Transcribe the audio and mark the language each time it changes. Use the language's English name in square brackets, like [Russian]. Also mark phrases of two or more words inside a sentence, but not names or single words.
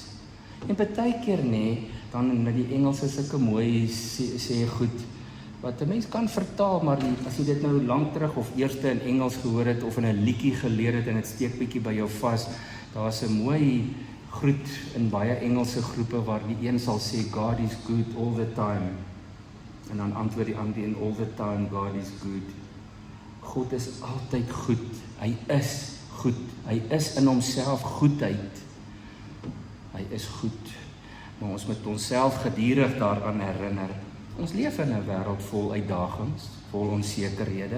[Afrikaans] En partykeer nê, dan in die Engels is sulke mooi sê goed, wat 'n mens kan vertaal, maar as jy dit nou lank terug of eerste in Engels gehoor het, of in 'n liedjie geleer het, en dit steek bietjie by jou vas, daar's 'n mooi groet in baie Engelse groepe, waar die een sal sê, [English] God is good all the time, [Afrikaans] en dan antwoord die ander en [English] all the time, God is good. [Afrikaans] God is altyd goed, hy is goed, hy is in homself goedheid, hy is goed, maar ons moet onsself gedurig daaraan herinner. Ons leef in 'n wêreld vol uitdagings, vol onsekerhede.